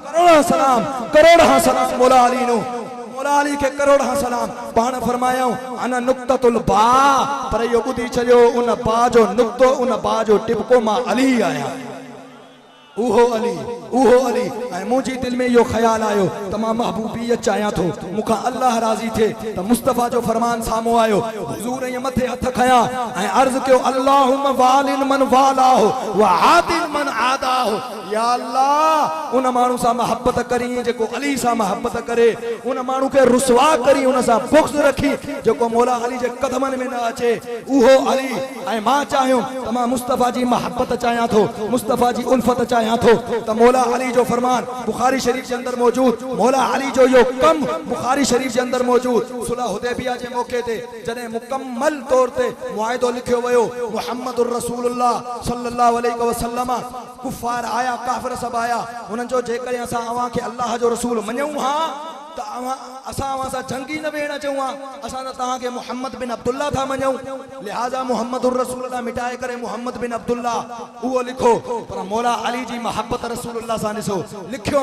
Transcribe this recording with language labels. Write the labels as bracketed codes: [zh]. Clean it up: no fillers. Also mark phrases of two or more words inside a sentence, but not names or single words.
[sd] करोड़ां सलाम मौला अली नो मौला अली के करोड़ां सलाम पाण फरमायो [ar] أنا نقطة الباء [sd] पर यो ॿुधी छॾियो उन बा जो नुक्तो उन बा जो टिपको मां अली आहियां उहो अली ऐं मुंहिंजी दिलि में इहो ख़्यालु आयो त मां महबूबियत चाहियां थो मूंखां अल्लाह राज़ी थिए त मुस्तफ़ा जो फरमान साम्हूं आयो हुज़ूर इएं मथे हथ खयां ऐं अर्ज़ कयो [ar] اللهم وال من والاه وعاد من عاداه [sd] या अल्लाह उन माण्हू सां मोहब्बत करी जेको अली सां मोहब्बत करे उन माण्हू खे रुसवा करी उन सां बुग़्ज़ रखी जेको मौला अली जे कदमनि में न अचे उहो अली ऐं मां चाहियो त मां मुस्तफ़ा जी मोहब्बत चाहियां थो मुस्तफ़ा जी उल्फत चाहियां थो त मौला अली जो फरमान बुखारी शरीफ के अंदर मौजूद मौला अली जो यो कम बुखारी शरीफ के अंदर मौजूद सुलह हुदैबिया जे मौके ते जॾहिं मुकम्मल तौर ते मुआहिदो लिखियो वियो [ar] محمد رسول الله صلى الله عليه وسلم [sd] कुफार आया काफ़िर सब आया उन्हनि जो जेकॾहिं असां अवां खे अल्लाह जो रसूल मञूं हा त असां अवां सां जंगी न वेहण अचूं हा असां त तव्हांखे मुहम्मद बिन अब्दुल्ला था मञूं लिहाज़ा [ar] محمد رسول الله [sd] मिटाए करे मुहम्मद बिन अब्दुल्ला उहो लिखो पर मौला अली जी मोहब्बत रसूलुल्लाह सां ॾिसो लिखियो